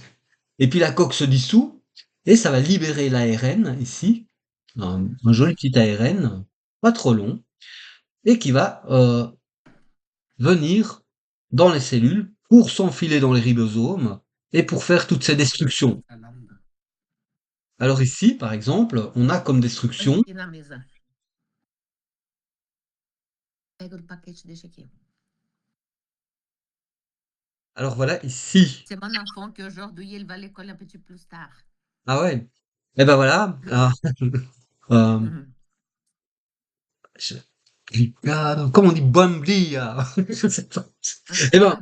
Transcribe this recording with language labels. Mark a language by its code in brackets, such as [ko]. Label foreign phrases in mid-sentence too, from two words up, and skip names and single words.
[fr] Et puis la coque se dissout, et ça va libérer l'ARN, ici, un joli petit ARN, pas trop long, et qui va venir dans les cellules pour s'enfiler dans les ribosomes, et pour faire toutes ces destructions. Alors ici, par exemple, on a comme destruction. [pt] Aqui na mesa. Pega o paquete e deixa aqui. [fr] Alors voilà, ici. C'est mon enfant qui aujourd'hui, il va à l'école un petit plus tard. Ah ouais. Et ben voilà. Euh, Mhm. je- Ricardo, comment on dit Bamblia? Je sais pas. Eh ben,